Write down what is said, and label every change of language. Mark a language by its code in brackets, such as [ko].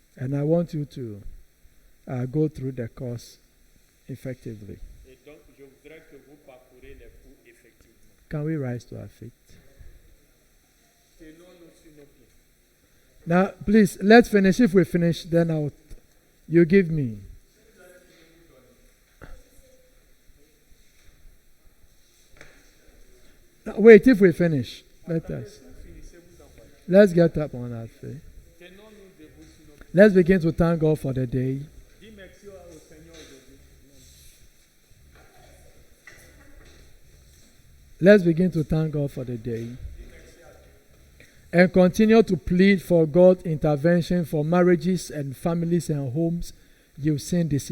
[en] And I want you to go through the course effectively. [fr] Et donc, je voudrais que vous parcourez les cours effectivement. [en] Can we rise to our feet? [fr] Tenons-nous sur nos pieds. [en] Now, please, let's finish. If we finish, then you give me. Now, wait, if we finish, let us. [fr] Finissez-vous d'envoyer. [en] Let's get up on our feet. [fr] Tenons-nous debout sur nos pieds. [en] Let's begin to thank God for the day. [fr] Dis merci au Seigneur aujourd'hui. [en] Let's begin to thank God for the day. And continue to plead for God's intervention for marriages and families and homes you've seen this in.